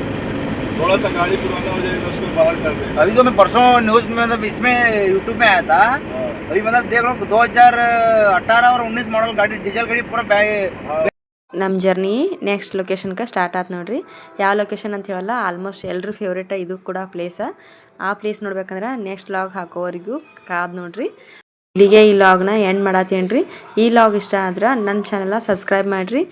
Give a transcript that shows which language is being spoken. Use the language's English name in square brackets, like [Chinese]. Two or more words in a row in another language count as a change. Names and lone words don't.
[Hindi] थोड़ा सा गाड़ी पुराना हो जाएगा उसको बाहर कर देंगे. अभी तो मैं परसों न्यूज में मतलब इसमें यूट्यूब में आया था. अभी मतलब देख रहा हूँ 2018 और 19 मॉडल गाड़ी डीजल गाड़ी पूरा [Kannada] ನಮ್ಮ ಜರ್ನಿ [English] next locationge start [Kannada] ಆಯ್ತು ನೋಡ್ರಿ. ಯಾವ ಲೊಕೇಶನ್ ಅಂತ ಹೇಳಲ್ಲ, ಆಲ್ಮೋಸ್ಟ್ ಎಲ್ಲರೂ ಫೇವ್ರೇಟ ಇದು ಕೂಡ ಪ್ಲೇಸ. ಆ ಪ್ಲೇಸ್ ನೋಡ್ಬೇಕಂದ್ರೆ [English] next log [Kannada] ಹಾಕೋವರೆಗೂ ಕಾದು ನೋಡ್ರಿ. ಇಲ್ಲಿಗೆ ಈ ಲಾಗ್ನ ಎಂಡ್ ಮಾಡತ್ತೇನು ರೀ. ಈ ಲಾಗ್ ಇಷ್ಟ ಆದ್ರೆ ನನ್ನ ಚಾನಲ್ನ ಸಬ್ಸ್ಕ್ರೈಬ್ ಮಾಡಿರಿ.